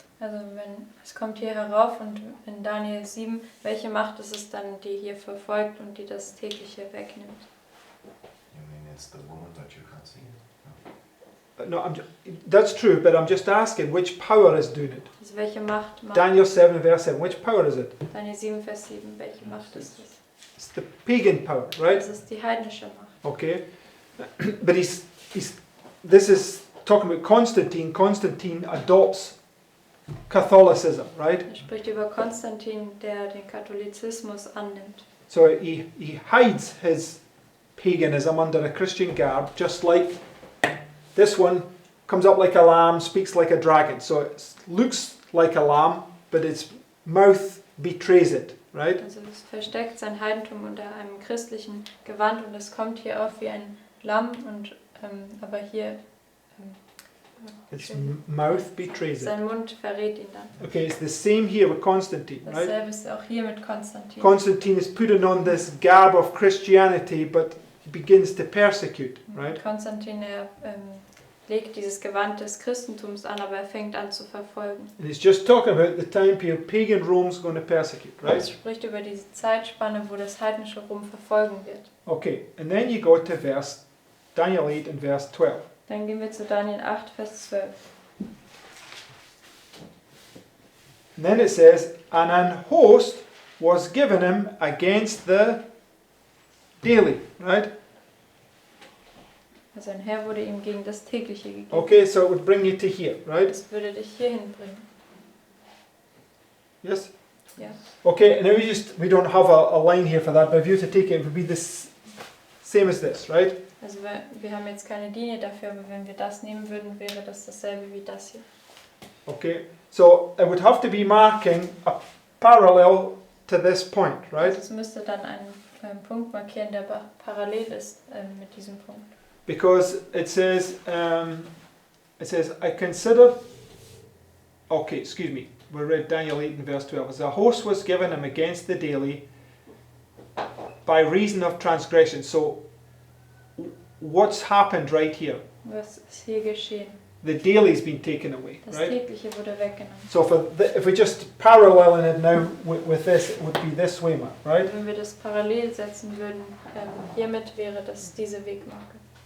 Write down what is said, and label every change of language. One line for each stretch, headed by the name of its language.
German: Also es kommt hier herauf und in Daniel 7, welche Macht ist es dann, die hier verfolgt und die das tägliche wegnimmt?
English: You mean it's the woman that you can't see? No, that's true, but I'm just asking which power is doing it.
German: Also welche Macht macht
English: Daniel 7, verse 7, which power is it?
German: Daniel 7, Vers 7, welche Macht ist es?
English: It's the pagan power, right?
German: Das ist die heidnische Macht.
English: Okay, but this is talking about Constantine. Constantine adopts Catholicism, right?
German: Er spricht über Konstantin, der den Katholizismus annimmt.
English: So he hides his paganism under a Christian garb, just like this one comes up like a lamb, speaks like a dragon. So it looks like a lamb, but its mouth betrays it, right?
German: Also es versteckt sein Heidentum unter einem christlichen Gewand und es kommt hier auf wie ein Lamm und aber hier
English: Its mouth betrays it.
German: sein Mund verrät ihn dann.
English: Okay, it's the same here with Constantine, right?
German: Dasselbe ist auch hier mit Konstantin.
English: Constantine is putting on this garb of Christianity, but begins to persecute, right?
German: Konstantin, legt dieses Gewand des Christentums an, aber er fängt an zu verfolgen.
English: And it's just talking about the time period pagan Rome's going to persecute,
German: Es
English: right?
German: spricht über diese Zeitspanne, wo das heidnische Rom verfolgen wird.
English: Okay, and then you go to Daniel 8 and verse 12.
German: Dann gehen wir zu Daniel 8, Vers 12.
English: And then it says, and an host was given him against the daily, right?
German: Also ein Herr wurde ihm gegen das tägliche gegeben.
English: Okay, so it would bring you to here, right?
German: Das würde dich hier hinbringen.
English: Yes?
German: Ja.
English: Okay, and now we don't have a line here for that, but if you were to take it, it would be the same as this, right?
German: Also wir haben jetzt keine Linie dafür, aber wenn wir das nehmen würden, wäre das dasselbe wie das hier.
English: Okay, so it would have to be marking a parallel to this point, right?
German: Also es müsste dann einen Punkt markieren, der parallel ist mit diesem Punkt.
English: Because it says, I consider, okay, excuse me, we read Daniel 8 and verse 12. As a host was given him against the daily by reason of transgression. So, what's happened right here?
German: Was ist hier geschehen?
English: The daily's been taken away,
German: Das
English: right?
German: tägliche wurde weggenommen.
English: So, if we just paralleling it now with this, it would be this way, right?
German: Wenn wir das parallel setzen würden, hiermit wäre das diese Wegmarke.